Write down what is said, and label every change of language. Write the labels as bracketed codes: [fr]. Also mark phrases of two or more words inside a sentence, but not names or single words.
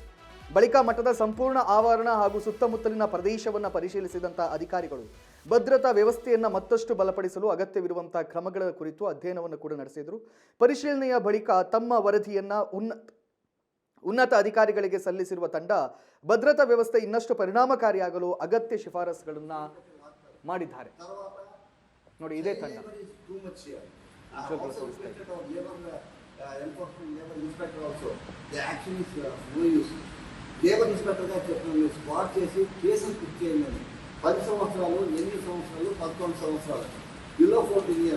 [kn] ಬಳಿಕ ಮಠದ ಸಂಪೂರ್ಣ ಆವರಣ ಹಾಗೂ ಸುತ್ತಮುತ್ತಲಿನ ಪ್ರದೇಶವನ್ನು ಪರಿಶೀಲಿಸಿದಂತಹ ಅಧಿಕಾರಿಗಳು ಭದ್ರತಾ ವ್ಯವಸ್ಥೆಯನ್ನು ಮತ್ತಷ್ಟು ಬಲಪಡಿಸಲು ಅಗತ್ಯವಿರುವಂತಹ ಕ್ರಮಗಳ ಕುರಿತು ಅಧ್ಯಯನವನ್ನು ಕೂಡ ನಡೆಸಿದರು. ಪರಿಶೀಲನೆಯ ಬಳಿಕ ತಮ್ಮ ವರದಿಯನ್ನು ಉನ್ನತ ಅಧಿಕಾರಿಗಳಿಗೆ ಸಲ್ಲಿಸಿರುವ ತಂಡ ಭದ್ರತಾ ವ್ಯವಸ್ಥೆ ಇನ್ನಷ್ಟು ಪರಿಣಾಮಕಾರಿಯಾಗಲು ಅಗತ್ಯ ಶಿಫಾರಸುಗಳನ್ನ ಮಾಡಿದ್ದಾರೆ. ನೋಡಿ, ಇದೇ ತಂಡ [en] labour inspector [te] గారు చెప్పిన స్పాట్ చేసి కేసులు పిక్ చేయండి. 10 సంవత్సరాలు, 8 సంవత్సరాలు, 11 సంవత్సరాలు, [en] below 14 years.